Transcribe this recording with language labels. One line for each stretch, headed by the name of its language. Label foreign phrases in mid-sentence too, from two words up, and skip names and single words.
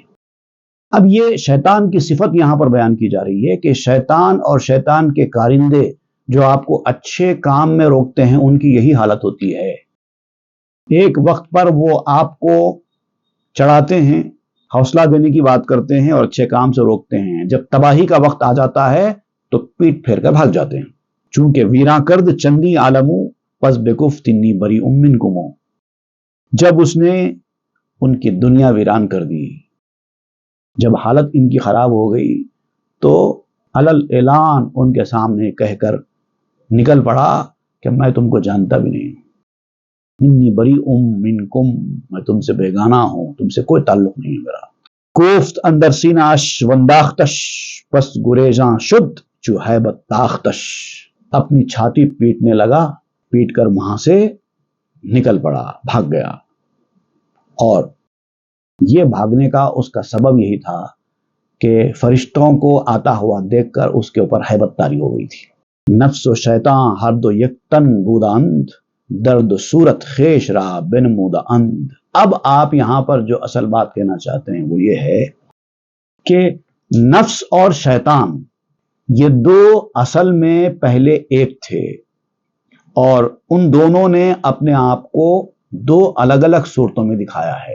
Urdu: اب یہ شیطان کی صفت یہاں پر بیان کی جا رہی ہے کہ شیطان اور شیطان کے کارندے جو آپ کو اچھے کام میں روکتے ہیں ان کی یہی حالت ہوتی ہے، ایک وقت پر وہ آپ کو چڑھاتے ہیں، حوصلہ دینے کی بات کرتے ہیں اور اچھے کام سے روکتے ہیں، جب تباہی کا وقت آ جاتا ہے تو پیٹ پھیر کر بھاگ جاتے ہیں۔
Persian: چونکہ ویراں کرد چندی عالمو، پس بگفت
Arabic: انی بری منکم،
Urdu: جب اس نے ان کی دنیا ویران کر دی، جب حالت ان کی خراب ہو گئی تو علل اعلان ان کے سامنے کہہ کر نکل پڑا کہ میں تم کو جانتا بھی نہیں،
Arabic: انی بری منکم،
Urdu: میں تم سے بیگانہ ہوں، تم سے کوئی تعلق نہیں ہے میرا۔
Persian: کوفت اندر سیناش ونداختش، پس گریزاں شد چو ہیبت تاختش،
Urdu: اپنی چھاتی پیٹنے لگا، پیٹ کر وہاں سے نکل پڑا، بھاگ گیا۔ اور یہ بھاگنے کا اس کا سبب یہی تھا کہ فرشتوں کو آتا ہوا دیکھ کر اس کے اوپر ہیبت طاری ہو گئی تھی۔
Persian: نفس و شیطان ہر دو یک تن بودند، درد و صورت خیش را بنمودا اند۔
Urdu: اب آپ یہاں پر جو اصل بات کہنا چاہتے ہیں وہ یہ ہے کہ نفس اور شیطان یہ دو اصل میں پہلے ایک تھے، اور ان دونوں نے اپنے آپ کو دو الگ الگ صورتوں میں دکھایا ہے۔